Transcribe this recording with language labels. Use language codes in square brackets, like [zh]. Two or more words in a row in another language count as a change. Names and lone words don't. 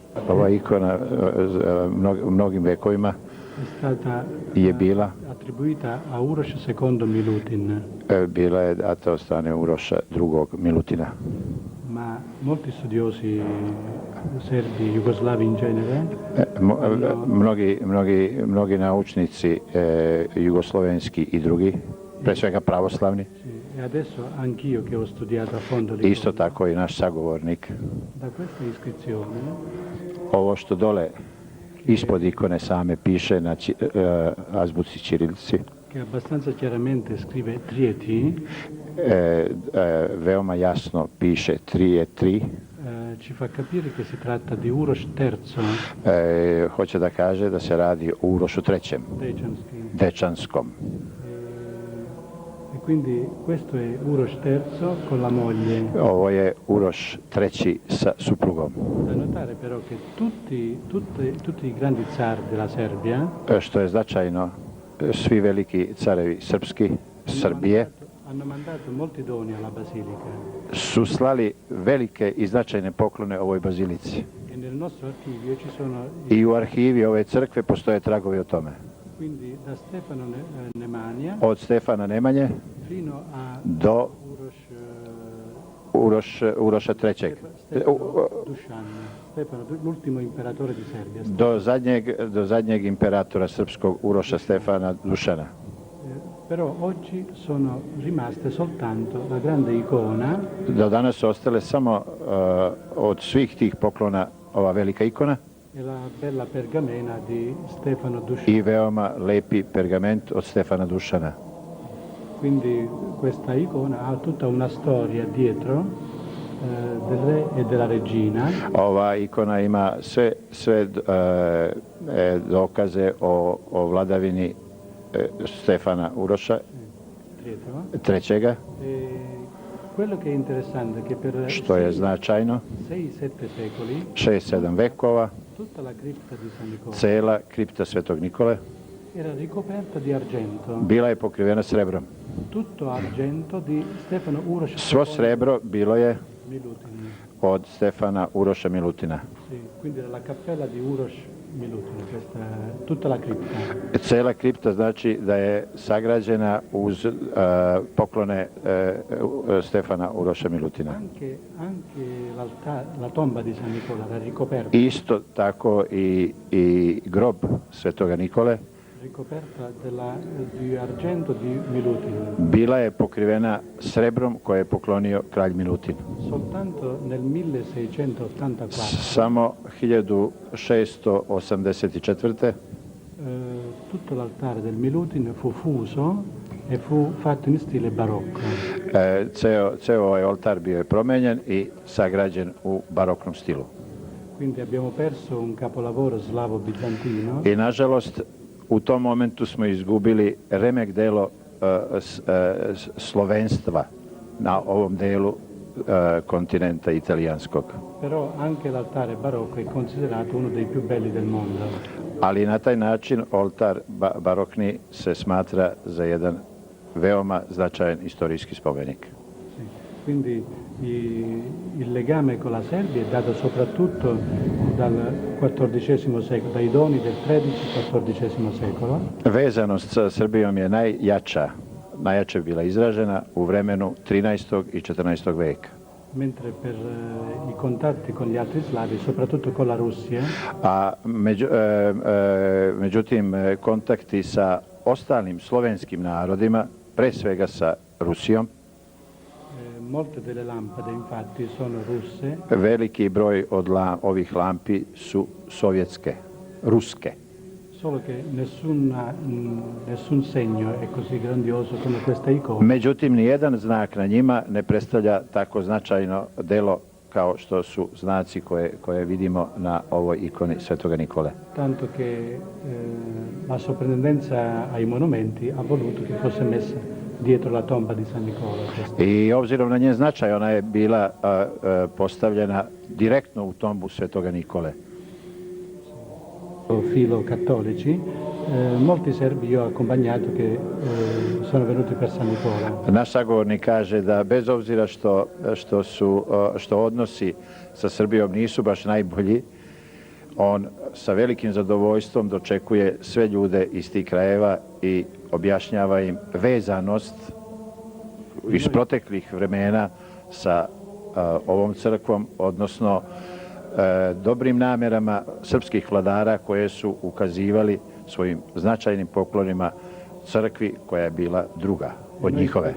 [sr] Ova ikona u mnogim vekovima je bila [it] attribuita a Uroš II Milutin. [sr] Bila je data od strane Uroša II Milutina. [it] Ma molti studiosi serbi, jugoslavi in genere, [sr] mnogi naučnici jugoslovenski i drugi, pre svega pravoslavni, [it] e adesso anch'io che ho studiato a fondo [sr] isto tako i naš sagovornik, [it] da questa iscrizione, [sr] ovo što dole ispod ikone same piše na azbuci ćirilici, [it] che abbastanza chiaramente scrive Trieti, [sr] veoma jasno piše 3 je 3, [it] ci fa capire che si tratta di Uroš III, [sr] hoće da kaže da se radi o Urošu III, Dečanskom. [it] E quindi questo è Uroš III con la moglie. [sr] Ovo je Uroš III sa suprugom. [it] Da notare però che tutti i grandi zar della Serbia, [sr] što je značajno, svi veliki carevi srpski, Srbije, [it] hanno mandato molti doni alla basilica. [sr] Su slali velike i značajne poklone ovoj bazilici. [it] E nel nostro archivio ci sono [sr] I u arhivi ove crkve postoje tragovi o tome. [it] Quindi da Stefano Nemanja [sr] od Stefana Nemanje [it] fino a [sr] do Uroša III. [it] Stefano, l'ultimo imperatore di Serbia. [sr] Do zadnjeg imperatora srpskog Uroša Stefana Dušana. [it] Però oggi sono rimaste soltanto la grande icona. [sr] Do danas su ostale samo od svih tih poklona ova velika ikona [it] E la bella pergamena di Stefano Dušan. [sr] I veoma lepi pergament od Stefana Dušana. [it] Quindi questa icona ha tutta una storia dietro del re e della regina. [sr] Ova ikona ima sve dokaze o vladavini Stefana Uroša III. [it] Quello che è interessante è che per [sr] što je značajno [it] 6-7 secoli [sr] 6-7 vekova [it] tutta la cripta di San Nicola [sr] cela kripta Svetog Nikole [it] era ricoperta di argento. [sr] Bila je pokrivena srebrom. [it] Tutto argento di Stefano Uroš. [sr] Svo srebro bilo je Milutin. Od Stefana Uroša Milutina. [it] Sì, quindi era la cappella di Uroš Milutin, tutta la cripta. [sr] Cela kripta znači da je sagrađena uz poklone Stefana Uroša Milutina. [it] Anche la tomba di San Nicola era ricoperta. [sr] Isto tako i grob Svetoga Nikole [it] ricoperta di argento di Milutin. [sr] Bila je pokrivena srebrom koje je poklonio kralj Milutin. [it] Soltanto nel 1684. [sr] Samo 1684. [it] Tutto l'altare del Milutin fu fuso e fu fatto in stile barocco. [sr] Ceo ovaj oltar bio je promenjen I sagrađen u baroknom stilu. [it] Quindi abbiamo perso un capolavoro slavo-bizantino. [sr] I nažalost u tom momentu smo izgubili remek delo slovenstva na ovom delu kontinenta italijanskog. [it] Però anche l'altare barocco è considerato uno dei più belli del mondo. [sr] Ali na taj način oltar barokni se smatra za jedan veoma značajan istorijski spomenik. [it] Sì. Quindi il legame con la Serbia è dato soprattutto dal XIV secolo, dai doni del XIII-XIV secolo. [sr] Vezanost sa Srbijom je najjače bila izražena u vremenu 13. I 14. veka. [it] Mentre per I contatti con gli altri slavi, soprattutto con la Russia. [sr] A međutim, kontakti sa ostalim slovenskim narodima, pre svega sa Rusijom. [it] Molte delle lampade infatti sono russe. [sr] Veliki broj od ovih lampi su sovjetske, ruske. [it] Solo che nessun segno è così grandioso come questa icona. [sr] Međutim, nijedan znak na njima ne predstavlja tako značajno delo kao što su znaci koje vidimo na ovoj ikoni Svetoga Nikole. [it] Tanto che la soprintendenza ai monumenti ha voluto che fosse messa dietro la tomba di San Nicola. [sr] I obzirom na njen značaj, ona je bila postavljena direktno u tombu Svetoga Nikole. [it] Filo cattolici, molti serbi io ho accompagnato che sono venuti per San Nicola. [sr] Naš sagovornik kaže da bez obzira što odnosi sa Srbijom nisu baš najbolji, On sa velikim zadovoljstvom dočekuje sve ljude iz tih krajeva i objašnjava im vezanost iz proteklih vremena sa ovom crkvom, odnosno dobrim namerama srpskih vladara koje su ukazivali svojim značajnim poklonima crkvi koja je bila druga od njihove.